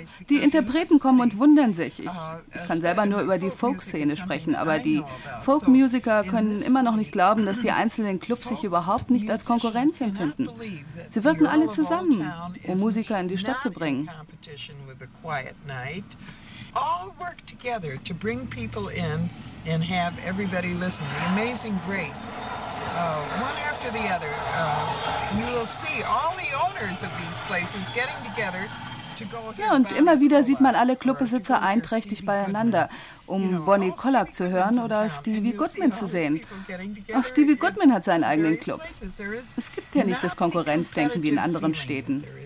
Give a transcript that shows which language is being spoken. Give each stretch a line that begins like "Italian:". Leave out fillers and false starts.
German: Die Interpreten kommen und wundern sich. Ich kann selber nur über die Folk-Szene sprechen, aber die Folk-Musik Musiker können immer noch nicht glauben, dass die einzelnen Clubs sich überhaupt nicht als Konkurrenz empfinden. Sie wirken alle zusammen, um Musiker in die Stadt zu bringen.
English: All work together to bring people in and have everybody listen. The Amazing Grace, one after the other, you will see all the owners of these places getting together.
German: Ja, und immer wieder sieht man alle Clubbesitzer einträchtig beieinander, um Bonnie Collack zu hören oder Stevie Goodman zu sehen. Auch Stevie Goodman hat seinen eigenen Club. Es gibt ja nicht das Konkurrenzdenken wie in anderen Städten.